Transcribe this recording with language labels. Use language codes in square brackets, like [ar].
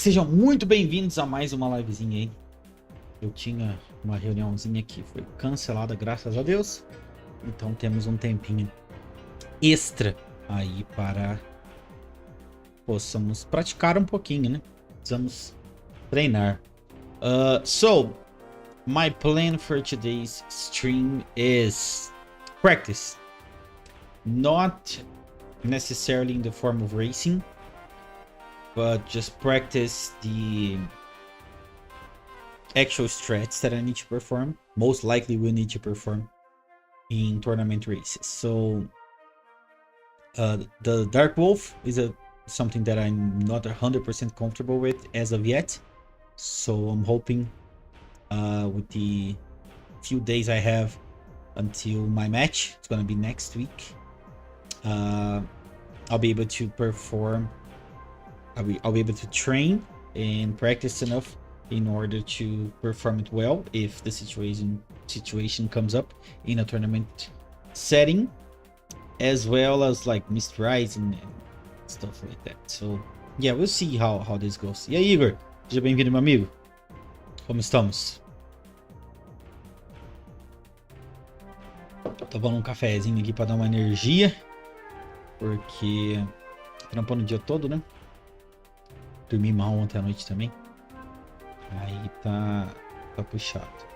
[pt] Sejam muito bem-vindos a mais uma livezinha aí. Eu tinha uma reuniãozinha que foi cancelada, graças a Deus. Então temos um tempinho extra aí para possamos praticar um pouquinho, né? Precisamos treinar. [en] So, my plan for today's stream is practice. Not necessarily in the form of racing, but just practice the actual strats that I need to perform. Most likely we'll need to perform in tournament races. So, the Dark Wolf is something that I'm not 100% comfortable with as of yet. So I'm hoping with the few days I have until my match, it's gonna be next week, I'll be able to perform, I'll be able to train and practice enough in order to perform it well if the situation comes up in a tournament setting, as well as like Mist Rising and stuff like that. So yeah, we'll see how this goes. [pt] E aí, Igor? Seja bem-vindo, meu amigo. Como estamos? Tô tomando um cafezinho aqui pra dar uma energia, porque trampando o dia todo, né? Dormi mal ontem à noite também. Aí tá puxado.